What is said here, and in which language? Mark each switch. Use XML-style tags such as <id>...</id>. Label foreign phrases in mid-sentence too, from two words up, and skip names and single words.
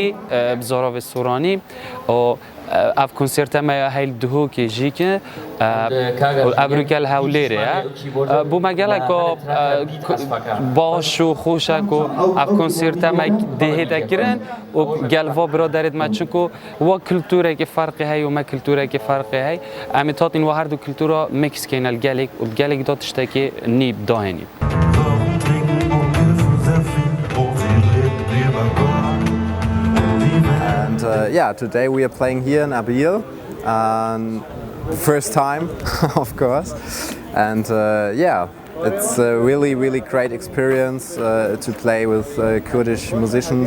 <ku>بزۆرۆڤێ سوورانی و ئەف کۆنسێرتە مەیە هەیل دهۆکی ژیکە ئەبروگەل هەولێریە بوو مەگەلێکۆ باش و خۆشەک و ئەف کۆنسێرتە مە دێهێدەگرن و گەلڤۆ برۆدەرێت مە چونکو وە کلتورێکی فەرقی هەیە و مە کلتورێکی فەرقی هەیە ئەمی تاتین وە هەردوو کلتورە میکسکەینە گەلێک و گەلێک دا تشتێکی نیب داهێنی.</ku> <en>Today we are playing here in Erbil, first time, of course, and it's a really great experience to play with Kurdish musicians.</en>